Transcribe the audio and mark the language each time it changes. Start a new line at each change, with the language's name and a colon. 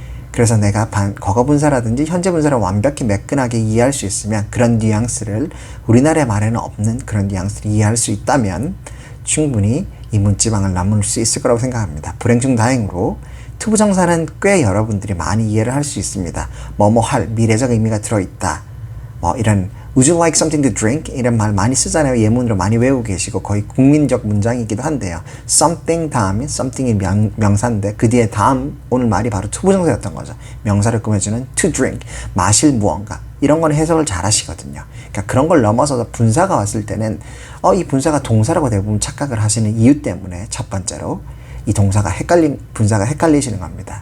Korean: 그래서 내가 과거 분사라든지 현재 분사를 완벽히 매끈하게 이해할 수 있으면 그런 뉘앙스를 우리나라의 말에는 없는 그런 뉘앙스를 이해할 수 있다면 충분히 이 문지방을 넘을 수 있을 거라고 생각합니다. 불행 중 다행으로 투부정사는 꽤 여러분들이 많이 이해를 할 수 있습니다. 뭐뭐 할 미래적 의미가 들어있다. 뭐 이런
English: Would you like something to drink?
Korean: 이런 말 많이 쓰잖아요. 예문으로 많이 외우고 계시고 거의 국민적 문장이기도 한데요. something 다음에 something이 명사인데 그 뒤에 다음 오늘 말이 바로 투부정사였던 거죠. 명사를 꾸며주는 to drink, 마실 무언가. 이런 거는 해석을 잘 하시거든요. 그러니까 그런 걸 넘어서서 분사가 왔을 때는 이 분사가 동사라고 대부분 착각을 하시는 이유 때문에 첫 번째로 이 동사가 분사가 헷갈리시는 겁니다.